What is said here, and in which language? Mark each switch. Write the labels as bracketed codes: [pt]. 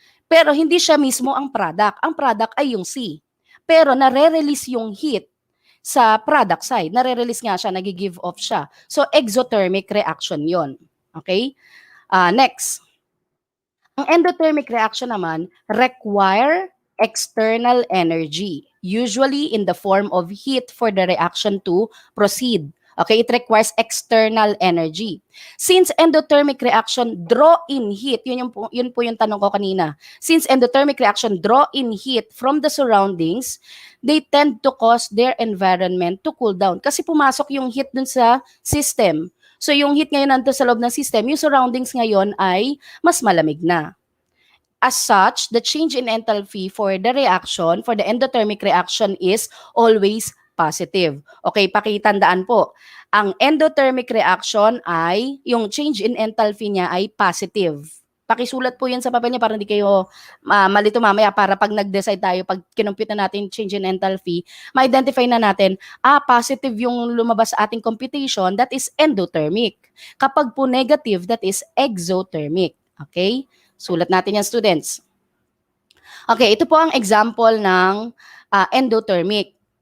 [tl] Pero hindi siya mismo ang product. Ang product ay yung C. Pero nare-release yung heat sa product side. Nare-release nga siya, nag-give off siya. So, exothermic reaction yon. Okay? Next. [en] Ang endothermic reaction naman require external energy, usually in the form of heat for the reaction to proceed. Okay, it requires external energy. Since endothermic reaction draw in heat, [tl] yun po yung tanong ko kanina. [en] Since endothermic reaction draw in heat from the surroundings, they tend to cause their environment to cool down. [tl] Kasi pumasok yung heat dun sa system. So yung heat ngayon nandito sa loob ng system, yung surroundings ngayon ay mas malamig na. [en] As such, the change in enthalpy for the reaction, for the endothermic reaction is always positive. [tl] Okay, pakitandaan po. Ang endothermic reaction ay, yung change in enthalpy niya ay positive. Pakisulat po yun sa papel niya para hindi kayo malito mamaya para pag nag-decide tayo, pag kinompute na natin change in enthalpy, ma-identify na natin, positive yung lumabas sa ating computation, [en] that is endothermic. [tl] Kapag po negative, [en] that is exothermic. [tl] Okay? Sulat natin yan, students. Okay, ito po ang example ng endothermic.